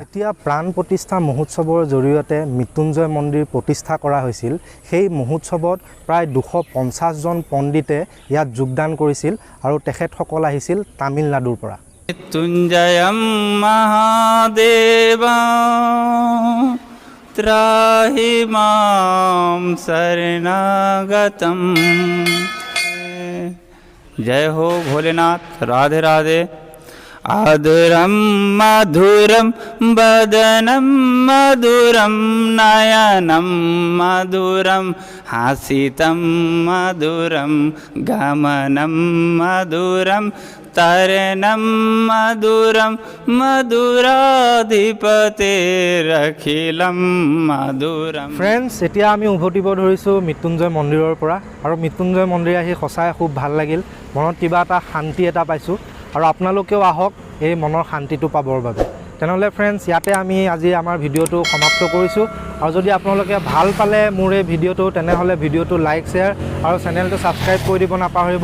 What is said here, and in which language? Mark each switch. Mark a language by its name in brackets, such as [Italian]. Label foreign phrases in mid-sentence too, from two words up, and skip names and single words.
[Assamese] এতিয়া প্ৰাণ প্ৰতিষ্ঠা মহোৎসৱৰ জৰিয়তে মৃত্যুঞ্জয় মন্দিৰ প্ৰতিষ্ঠা কৰা হৈছিল। সেই মহোৎসৱত প্ৰায় 250জন পণ্ডিতে ইয়াত যোগদান কৰিছিল আৰু তেখেতসকল আহিছিল তামিলনাডুৰ পৰা। [Sanskrit] মৃত্যুঞ্জয়ম মহাদেৱা त्राहि मां शरणागतम। [Hindi] जय हो भोलेनाथ, राधे राधे। [Sanskrit] आधुरम मधुरम बदनम मधुरम नयनम मधुरम हासितम मधुरम गमनम मधुरम तरणम मधुरम मधुराधिपतेरखिलम मधुरम। [Assamese] ফ্ৰেণ্ডছ, এতিয়া আমি উভতিব ধৰিছোঁ মৃত্যুঞ্জয় মন্দিৰৰ পৰা আৰু মৃত্যুঞ্জয় মন্দিৰ আহি সঁচাই খুব ভাল লাগিল। মনত কিবা এটা শান্তি এটা পাইছোঁ আৰু আপোনালোকেও আহক এই মনৰ শান্তিটো পাবৰ বাবে। তেনেহ'লে ফ্ৰেণ্ডছ, ইয়াতে আমি আজি আমাৰ ভিডিঅ'টো সমাপ্ত কৰিছোঁ আৰু যদি আপোনালোকে ভাল পালে মোৰ এই ভিডিঅ'টো তেনেহ'লে ভিডিঅ'টো [English] like share [Assamese] আৰু চেনেলটো ছাবস্ক্ৰাইব কৰি দিব নাপাহৰিব।